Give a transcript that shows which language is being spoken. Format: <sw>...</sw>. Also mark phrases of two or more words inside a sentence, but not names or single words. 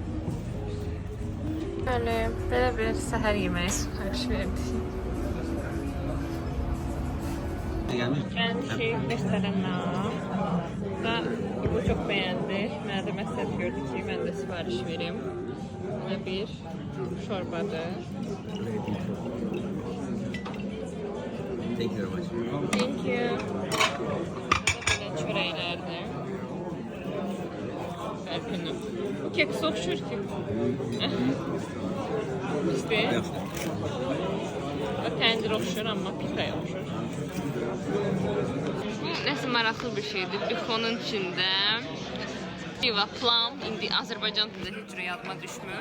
<az>Belə bir səhər yeməyi sifariş verdik. Gəlmişik restorana. Bu çox bəyəndi. Mənə də məsləhət gördü ki, mən də sifariş verim. Belə bir şorbadır.</az> <en>Thank you very much. Thank you.</en> <az>Belə çörəklərdir. Bəlkünü. Bu keks oxşur ki. İşte. O təndir oxşur, amma pitaya oxşur. Nəsə maraqlı bir şeydir. Bifonun içində piva, plam, indi Azərbaycan dilində heç cürə yadıma düşmür.</az>